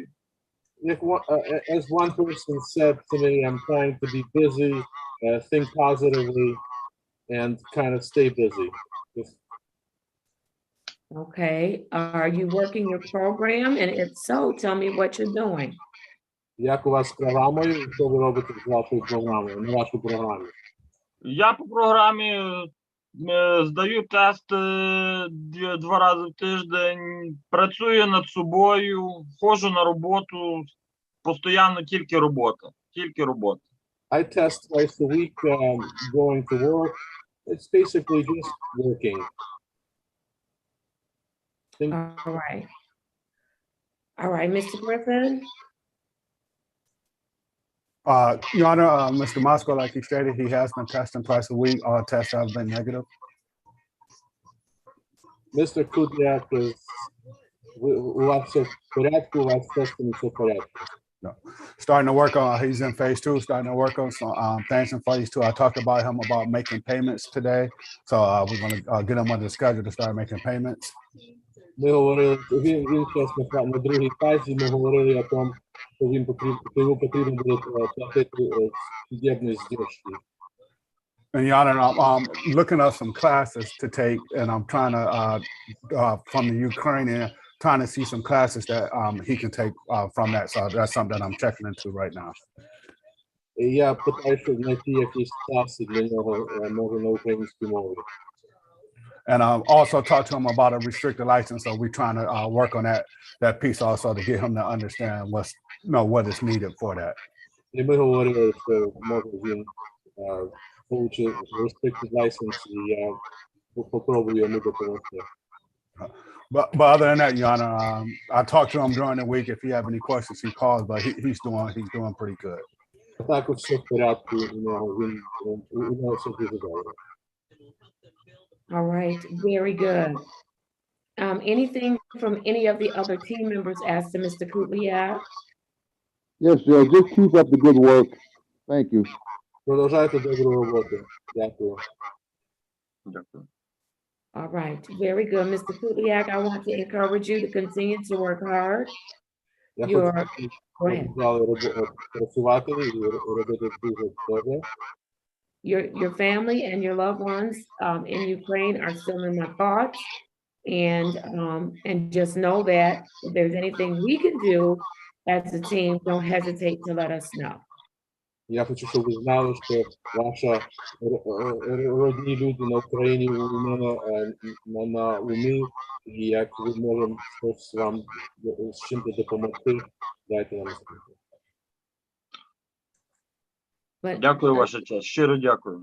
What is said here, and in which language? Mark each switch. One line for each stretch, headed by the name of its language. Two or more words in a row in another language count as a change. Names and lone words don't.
English: As one person said to me, I'm trying to be busy, think positively, and kind of stay busy. Okay, are you working your program? And if so, tell me what you're doing.
Ukrainian: Як у вас з програмою? Що ви робите з вашою програмою, на вашій програмі? Я по програмі здаю тести 2 рази в тиждень, працюю над собою, ходжу на роботу, постійно тільки робота.
English: I test twice a week, going to work. It's basically just working. All right, Mr. Griffin. Your Honor, Mr. Moscow, like he stated, he has been testing twice a week. All tests have been negative. Mr. Kuliak is,
Ukrainian: у вас все в порядку, у вас тестами все в порядку.
English: Starting to work on, he's in phase 2, starting to work on some things in phase 2. I talked about him about making payments today. So we're going to get him on the schedule to start making payments.
Ukrainian: Ми говорили, він зараз на другій фазі, ми говорили о тому, що йому потрібно буде платити судебні здержки.
English: And Your Honor, I'm looking up some classes to take, and I'm trying to, from the Ukrainian, trying to see some classes that he can take from that. So that's something that I'm checking into right now.
Ukrainian: Я питаюся знайти якісь класи для нього, може на українській мові.
English: And also talk to him about a restricted license. So we're trying to work on that piece also to get him to understand what is needed for that.
Ukrainian: І ми говорили, що може він получить
English: restricted license,
Ukrainian: і я попробую йому допомогти.
English: But other than that, Your Honor, I talked to him during the week. If he have any questions, he calls. But he's doing pretty good.
Ukrainian: Так, все в порядку, у нього все дуже добре.
English: All right, very good. Anything from any of the other team members as to Mr. Kuliak? Yes, Judge, just keep up the good work. Thank you.
Ukrainian: Продовжайте добру роботу. Дякую.
English: All right, very good. Mr. Kuliak, I want to encourage you to continue to work hard. Go ahead. Your family and your loved ones in Ukraine are still in my thoughts. And just know that if there's anything we can do as a team, don't hesitate to let us know.
Ukrainian: Я хочу, щоб ви знали, що родні люди на Україні у мене на умі, і як ви можемо щось вам з чим-то допомогти, дайте нам знати. Дякую, ваша честь. Щиро дякую.